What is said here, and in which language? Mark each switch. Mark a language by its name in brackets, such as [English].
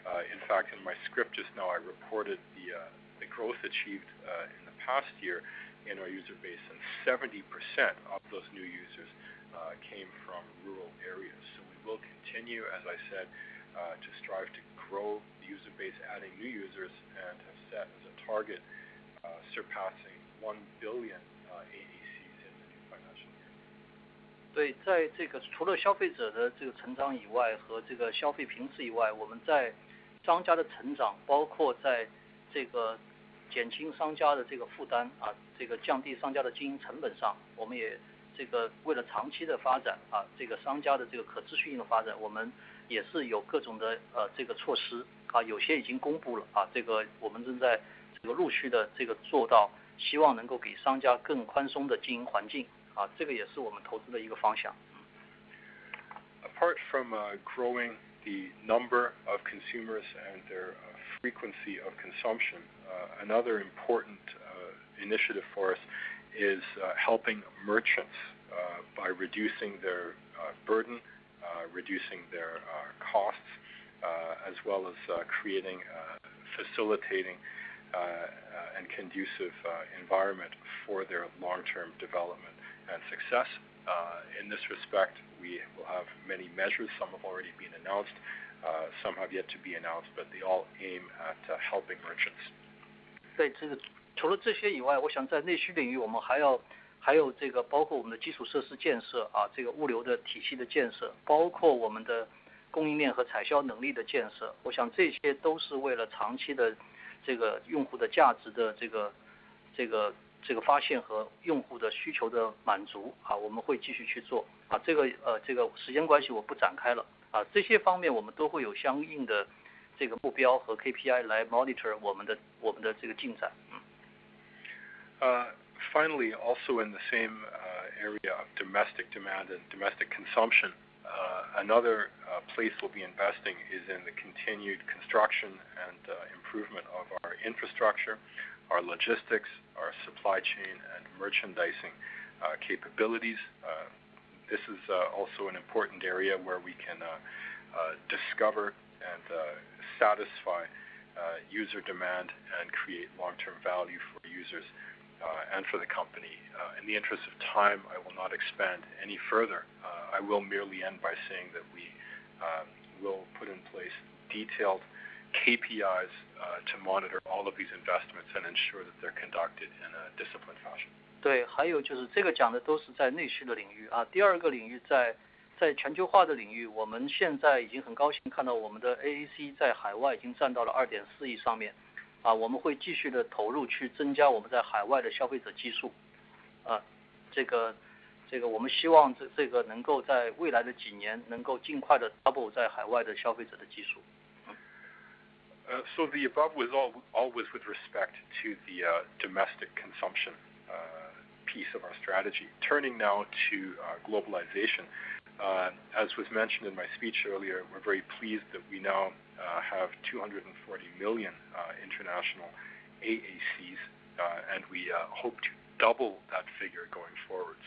[English] In fact, in my script just now, I reported the growth achieved in the past year in our user base, and 70% of those new users came from rural areas. So we will continue, as I said, to strive to grow the user base, adding new users, and have set as a target surpassing 1 billion AACs in the new financial year. [Chinese] 对，在这个除了消费者的这个成长以外和这个消费频次以外，我们在商家的成长，包括在这个减轻商家的这个负担这个降低商家的经营成本上，我们也这个为了长期的发展这个商家的这个可持续性的发展，我们也是有各种的这个措施有些已经公布了这个我们正在这个陆续的这个做到，希望能够给商家更宽松的经营环境这个也是我们投资的一个方向。 [English] Apart from growing the number of consumers and their frequency of consumption, another important initiative for us is helping merchants by reducing their burden, reducing their costs, as well as creating, facilitating and conducive environment for their long-term development and success. In this respect, we will have many measures. Some have already been announced, some have yet to be announced, but they all aim at helping merchants. [Chinese] 对，这个除了这些以外，我想在内需领域，我们还有这个包括我们的基础设施建设这个物流的体系的建设，包括我们的供应链和采销能力的建设。我想这些都是为了长期的这个用户的价值的这个发现和用户的需求的满足我们会继续去做这个时间关系我不展开了这些方面我们都会有相应的这个目标和 KPI 来 monitor 我们的这个进展。 [English] Finally, also in the same area of domestic demand and domestic consumption, another place we'll be investing is in the continued construction and improvement of our infrastructure, our logistics, our supply chain and merchandising capabilities. This is also an important area where we can discover and satisfy user demand and create long-term value for users and for the company. In the interest of time, I will not expand any further. I will merely end by saying that we will put in place detailed KPIs to monitor all of these investments and ensure that they're conducted in a disciplined fashion. [Chinese] 对，还有就是这个讲的都是在内需的领域啊。第二个领域在全球化的领域，我们现在已经很高兴看到我们的 AAC 在海外已经占到了2.4亿上面，啊，我们会继续的投入去增加我们在海外的消费者基数，啊，这个我们希望这个能够在未来的几年能够尽快的 double 在海外的消费者的基数。 [English] So the above was always with respect to the domestic consumption piece of our strategy. Turning now to globalization, as was mentioned in my speech earlier, we're very pleased that we now have 240 million international AACs, and we hope to double that figure going forward.